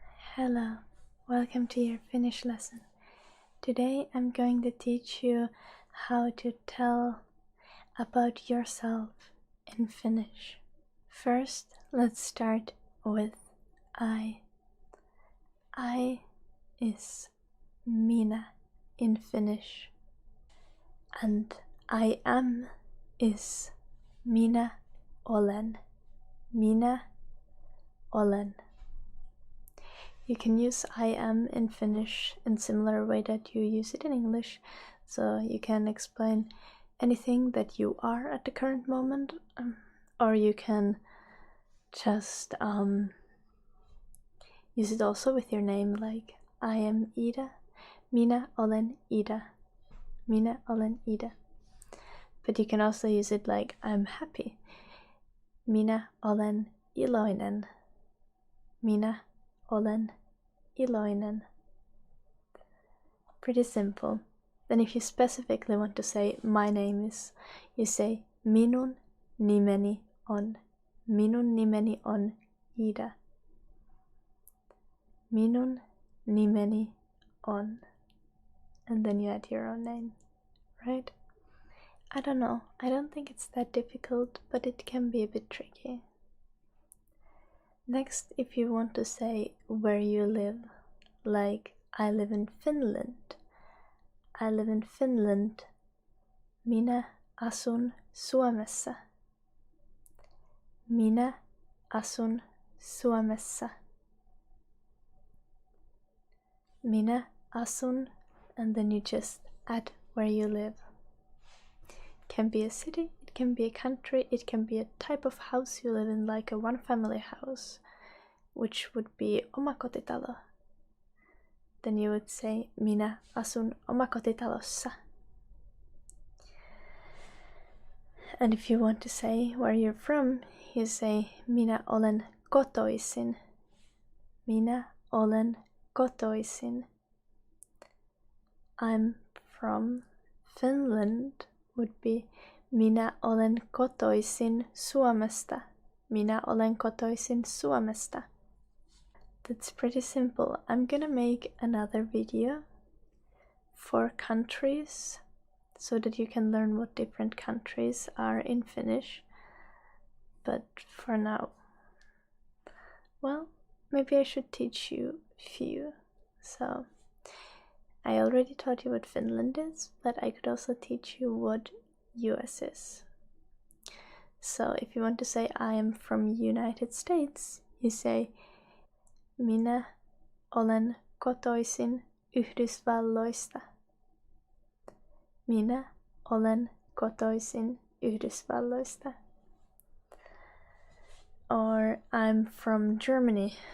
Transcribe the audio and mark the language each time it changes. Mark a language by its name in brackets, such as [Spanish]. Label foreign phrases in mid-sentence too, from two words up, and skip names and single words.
[English] Hello, welcome to your Finnish lesson. Today I'm going to teach you how to tell about yourself in Finnish. First, let's start with I. I is minä in Finnish. And I am is [Finnish] minä olen. Minä olen. [English] You can use I am in Finnish in similar way that you use it in English, so you can explain anything that you are at the current moment, or you can just use it also with your name, like I am Ida, [Finnish] Minä olen Ida, Minä olen Ida. [English] But you can also use it like I'm happy, [Finnish] Minä olen iloinen, Minä olen iloinen. [English] Pretty simple. Then if you specifically want to say my name is, you say [Finnish] minun nimeni on. Minun nimeni on Ida. Minun nimeni on. [English] And then you add your own name, right? I don't know. I don't think it's that difficult, but it can be a bit tricky. Next, if you want to say where you live, like I live in Finland. I live in Finland. [Finnish] Minä asun Suomessa. Minä asun Suomessa. Minä asun, [English] and then you just add where you live. It can be a city, it can be a country, it can be a type of house you live in, like a one-family house, which would be omakotitalo. Then you would say [Finnish] minä asun omakotitalossa. [English] And if you want to say where you're from, you say [Finnish] minä olen kotoisin. Minä olen kotoisin. [English] I'm from Finland would be [Finnish] minä olen kotoisin Suomesta. Minä olen kotoisin Suomesta. [English] That's pretty simple. I'm gonna make another video for countries so that you can learn what different countries are in Finnish. But for now, well, maybe I should teach you a few. So, I already taught you what Finland is, but I could also teach you what US is. So, if you want to say I am from United States, you say [Finnish] minä olen kotoisin Yhdysvalloista. Minä olen kotoisin Yhdysvalloista. [English] Or I'm from Germany.